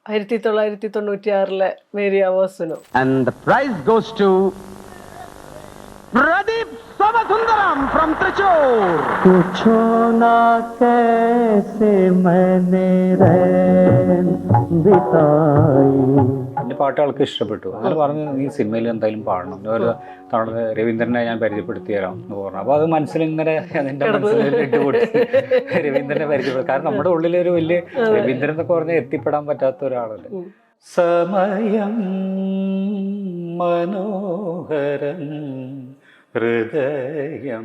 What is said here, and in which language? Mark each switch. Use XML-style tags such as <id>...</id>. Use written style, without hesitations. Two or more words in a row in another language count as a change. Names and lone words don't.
<en>1996 മേരി ആവാസുനോ. And the prize goes to Pradeep Somasundaram from Trichur.</en> <hi>पूछो ना कैसे मैंने रैन बिताई.</hi> <ml>എൻ്റെ പാട്ട് ആൾക്ക് ഇഷ്ടപ്പെട്ടു. അങ്ങനെ പറഞ്ഞു, നീ സിനിമയിൽ എന്തായാലും പാടണം, അതുപോലെ തവണ രവീന്ദ്രനെ ഞാൻ പരിചയപ്പെടുത്തി തരാം എന്ന് പറഞ്ഞു. അപ്പോൾ അത് മനസ്സിലിങ്ങനെ എൻ്റെ മനസ്സിൽ ഇട്ടുപൊട്ടി രവീന്ദ്രനെ പരിചയപ്പെടും. കാരണം നമ്മുടെ ഉള്ളിലൊരു വലിയ രവീന്ദ്രൻ എന്നൊക്കെ പറഞ്ഞാൽ എത്തിപ്പെടാൻ പറ്റാത്ത ഒരാളല്ലേ. സമയം മനോഹരം ഹൃദയം.</ml>